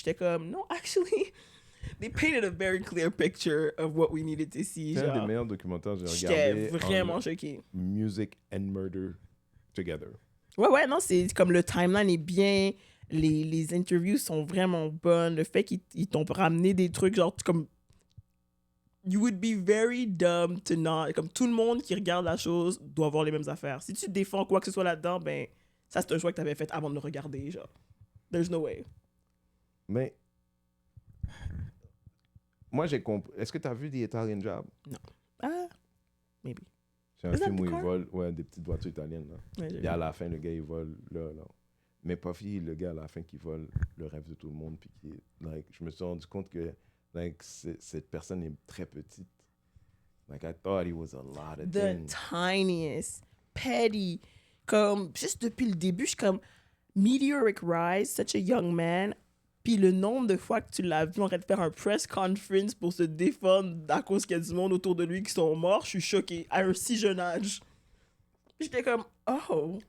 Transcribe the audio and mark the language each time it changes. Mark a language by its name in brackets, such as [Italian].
[French] Puis j'étais comme, [English] no, actually, they painted a very clear picture of what we needed to see. [French] C'est un des meilleurs documentaires que j'ai regardé. J'étais vraiment choquée. [English] Music and murder together. [French] Ouais, non, c'est comme le timeline est bien, les interviews sont vraiment bonnes, le fait qu'ils t'ont ramené des trucs, genre, comme, [English] you would be very dumb to not, [French] comme tout le monde qui regarde la chose doit avoir les mêmes affaires. Si tu défends quoi que ce soit là-dedans, ben, ça c'est un choix que t'avais fait avant de le regarder, genre. [English] There's no way. [French] Mais, moi j'ai compris. Est-ce que t'as vu The Italian Job? Non. Ah, maybe. C'est un film où ils volent des petites voitures italiennes. Là. Ouais, et à la fin, le gars, il vole là. Mais Puffy, le gars, à la fin, qui vole le rêve de tout le monde. Puis qui, like, je me suis rendu compte que like, cette personne est très petite. [English] Like, I thought he was a lot of things. Tiniest, petty. [French] Comme, juste depuis le début, je suis comme, [English] meteoric rise, such a young man. [French] Puis le nombre de fois que tu l'as vu en train de faire un press conference pour se défendre à cause qu'il y a du monde autour de lui qui sont morts, je suis choquée. À un si jeune âge. J'étais comme, oh.